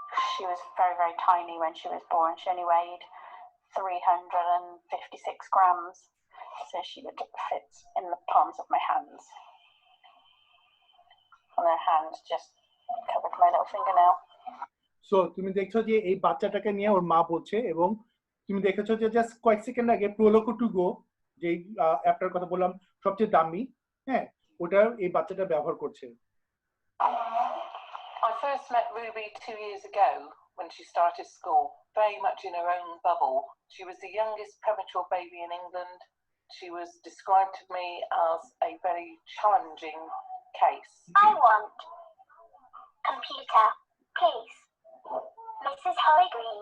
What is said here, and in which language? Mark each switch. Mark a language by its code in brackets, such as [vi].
[en] She was very, very tiny when she was born. She only weighed 356 grams. So she would fit in the palms of my hands. And her hand just covered my little fingernail. [bn] So তুমি দেখছো যে এই বাচ্চাটাকে নিয়ে ওর মা বলছে, এবং তুমি দেখেছো যে জাস্ট কয়েক সেকেন্ড আগে প্রোলোকো টু গো, যে অ্যাপটার কথা বললাম সবচেয়ে দামি, হ্যাঁ, ওটা এই বাচ্চাটা ব্যবহার করছে। [en] I first met Ruby 2 years ago when she started school, very much in her own bubble. She was the youngest premature baby in England. She was described to me as a very challenging case. I want computer, please. Mrs. Holly Green.